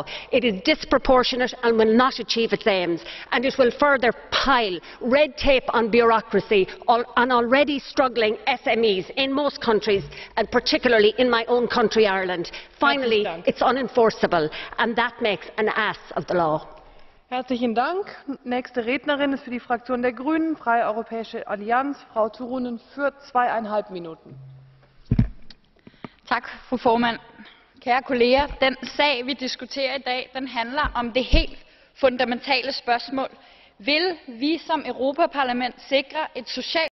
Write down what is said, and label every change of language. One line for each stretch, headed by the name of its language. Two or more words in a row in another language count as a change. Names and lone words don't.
English: It is disproportionate and will not achieve its aims, and it will further pile red tape on bureaucracy on already struggling SMEs in most countries, and particularly in my own country, Ireland. Finally, it's unenforceable, and that makes an ass of the law.
German: Herzlichen Dank. Nächste Rednerin ist für die Fraktion der Grünen, Freie Europäische Allianz, Frau Turunen für 2,5 Minuten.
Danish: Tak, fru formand. Kære kolleger, den sag, vi diskuterer i dag, den handler om det helt fundamentale spørgsmål. Vil vi som Europaparlament sikre et socialt